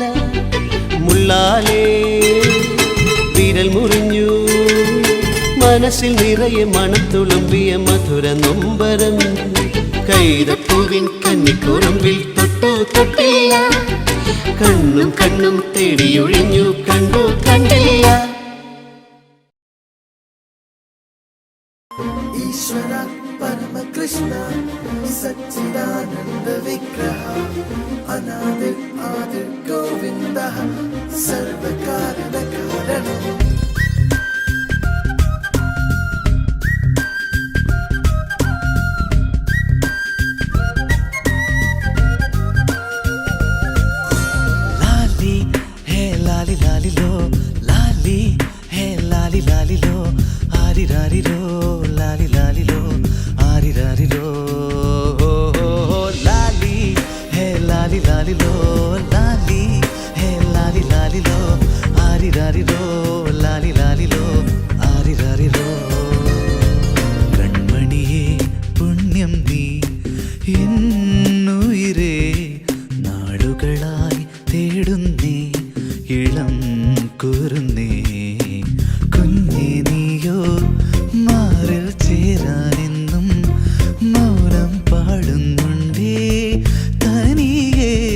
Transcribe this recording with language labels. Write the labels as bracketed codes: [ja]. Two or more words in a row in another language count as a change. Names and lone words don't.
[ml] മുള്ളാലേ വിരൽ മുറിഞ്ഞു, മനസ്സിൽ നിറയെ മണം തുളുമ്പിയ മധുര നൊമ്പരം. കൈതപ്പൂവിൻ കന്നിക്കുറുമ്പിൽ തൊട്ടു തൊട്ടില്ല, കണ്ണും കണ്ണും തേടിയൊഴിഞ്ഞു കണ്ടു കണ്ടില്ല. [sa] ईश्वर परम कृष्ण सच्चिदानंद विग्रह अनादिर आदिर गोविंद सर्व कारण कारणम्. लाली है लाली लाली लो, लाली है लाली लाली लो, आरी रारी लो, लाली लाली लो, आरी रारी लो. लाली है लाली लाली लो, लाली है लाली लाली लो, आरी रारी लो, लाली लाली लो, आरी रारी लो. [ml] കൺമണിയേ പുണ്യം നീ എന്നുയിരേ, നാടുകളായി തേടുന്നേ ഇളം കുരുന്നേ. കുഞ്ഞേ നീയോ മാറിൽ ചേരാനെന്നും മൗനം പാടുന്നുണ്ടേ തനിയേ.